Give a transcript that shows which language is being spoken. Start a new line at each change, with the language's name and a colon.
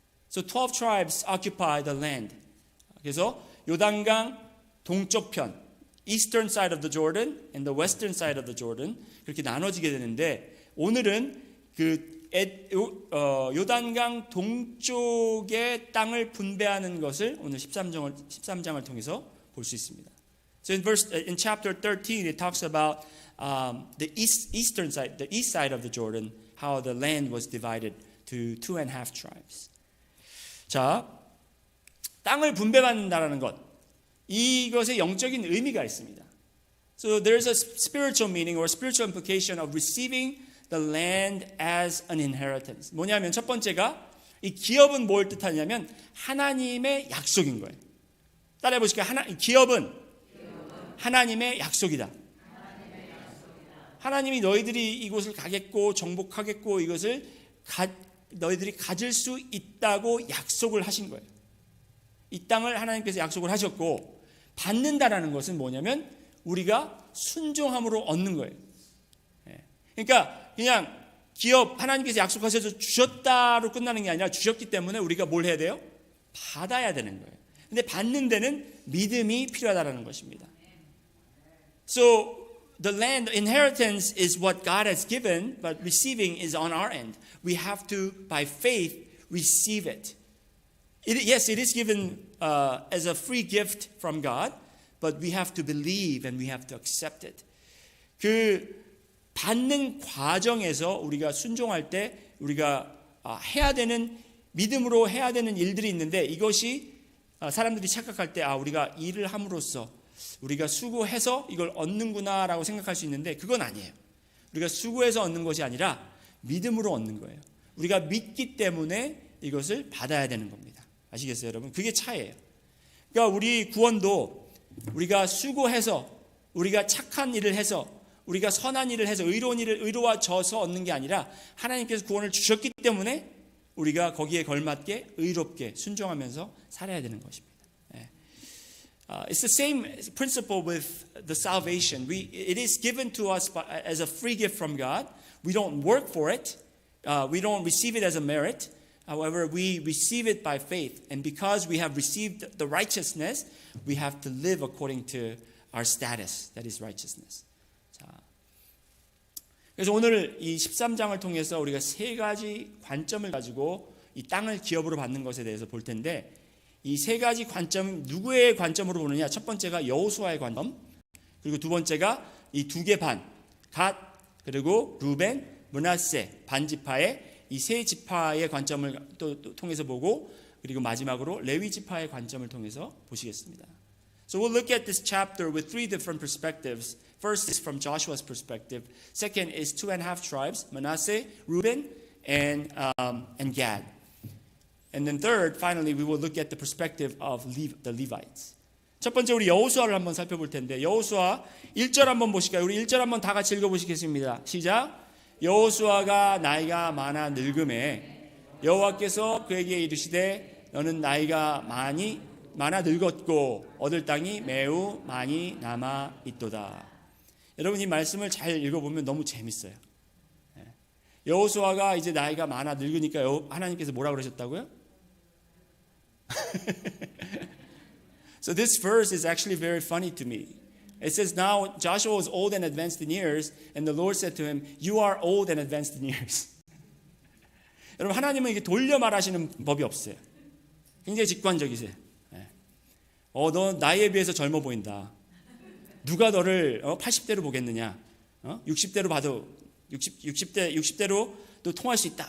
English: So 12 tribes occupy the land.
Korean: 그래서 요단강 동쪽 편,
English: eastern side of the Jordan
Korean: and the western side of the Jordan 그렇게 나눠지게 되는데 오늘은 그 요단강 동쪽의 땅을 분배하는 것을 오늘 13장을 통해서 볼 수 있습니다.
English: So in chapter 13 it talks about the eastern side, the east side of the Jordan, how the land was divided to 2.5 tribes.
Korean: 자, 땅을 분배받는다라는 것, 이것의 영적인 의미가 있습니다.
English: So there's a spiritual meaning or spiritual implication of receiving the land as an inheritance.
Korean: 뭐냐면 첫 번째가 이 기업은 뭘 뜻하냐면 하나님의 약속인 거예요. 따라해 보실까요? 기업은 하나님의 약속이다. 하나님이 너희들이 이곳을 가겠고 정복하겠고 이것을 너희들이 가질 수 있다고 약속을 하신 거예요. 이 땅을 하나님께서 약속을 하셨고 받는다라는 것은 뭐냐면 우리가 순종함으로 얻는 거예요. 그러니까 그냥 기업 하나님께서 약속하셔서 주셨다로 끝나는 게 아니라 주셨기 때문에 우리가 뭘 해야 돼요? 받아야 되는 거예요. 근데 받는 데는 믿음이 필요하다는 것입니다.
English: So the land inheritance is what God has given, but receiving is on our end. We have to, by faith, receive it. Yes, it is given as a free gift from God, but we have to believe and we have to accept it.
Korean: 그 받는 과정에서 우리가 순종할 때 우리가 해야 되는 믿음으로 해야 되는 일들이 있는데 이것이 사람들이 착각할 때 우리가 일을 함으로써 우리가 수고해서 이걸 얻는구나라고 생각할 수 있는데 그건 아니에요. 우리가 수고해서 얻는 것이 아니라 믿음으로 얻는 거예요. 우리가 믿기 때문에 이것을 받아야 되는 겁니다. 아시겠어요, 여러분? 그게 차이예요. 그러니까 우리 구원도 우리가 수고해서 우리가 착한 일을 해서 우리가 선한 일을 해서 의로운 일을 의로워져서 얻는 게 아니라 하나님께서 구원을 주셨기 때문에 우리가 거기에 걸맞게 의롭게 순종하면서 살아야 되는 것입니다.
English: It's the same principle with the salvation. It is given to us as a free gift from God. We don't work for it. We don't receive it as a merit. However, we receive it by faith. And because we have received the righteousness, we have to live according to our status. That is righteousness.
Korean: 자, 그래서 오늘 이 13장을 통해서 우리가 세 가지 관점을 가지고 이 땅을 기업으로 받는 것에 대해서 볼 텐데 이 세 가지 관점 누구의 관점으로 보느냐? 첫 번째가 여호수아의 관점, 그리고 두 번째가 이 두 개 반, 갓 그리고 루벤, 므낫세 반지파의 이 세 지파의 관점을 또 통해서 보고 그리고 마지막으로 레위 지파의 관점을 통해서 보시겠습니다.
English: So we'll look at this chapter with three different perspectives. First is from Joshua's perspective. Second is 2.5 tribes, Manasseh, Reuben, and Gad. And then third, finally, we will look at the perspective of the Levites.
Korean: 첫 번째 우리 여호수아를 한번 살펴볼 텐데 여호수아 1절 한번 보실까요? 우리 1절 한번 다 같이 읽어보시겠습니다. 시작. 여호수아가 나이가 많아 늙음에 여호와께서 그에게 이르시되 너는 나이가 많아 늙었고 얻을 땅이 매우 많이 남아 있도다. 여러분 이 말씀을 잘 읽어보면 너무 재밌어요. 여호수아가 이제 나이가 많아 늙으니까 하나님께서 뭐라 그러셨다고요?
English: So this verse is actually very funny to me. It says now Joshua was old and advanced in years and the Lord said to him, you are old and advanced in years.
Korean: 여러분 하나님은 이게 돌려 말하시는 법이 없어요. 굉장히 직관적이세요. 너 나이에 비해서 젊어 보인다. 누가 너를 80대로 보겠느냐? 60대로 봐도 60대로 또 통할 수 있다.